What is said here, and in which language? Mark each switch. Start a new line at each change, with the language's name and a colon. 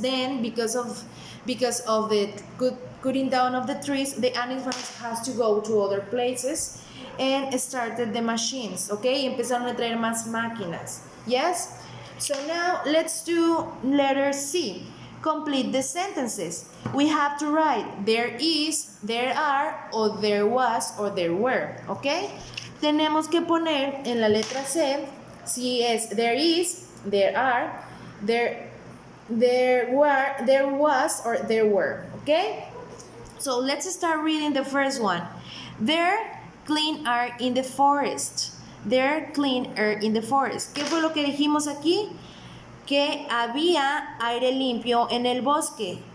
English: Then because of the cutting down of the trees, the animals has to go to other places and started the machines.
Spanish: Okay, empezaron a traer más máquinas.
English: Yes. So now let's do letter C. Complete the sentences. We have to write there is, there are, or there was, or there were.
Spanish: ¿Ok? Tenemos que poner en la letra C si es
English: there is, there are, there was, or there were.
Spanish: ¿Ok?
English: So let's start reading the first one. There clean air in the forest. There clean air in the forest.
Spanish: ¿Qué fue lo que dijimos aquí? que había aire limpio en el bosque.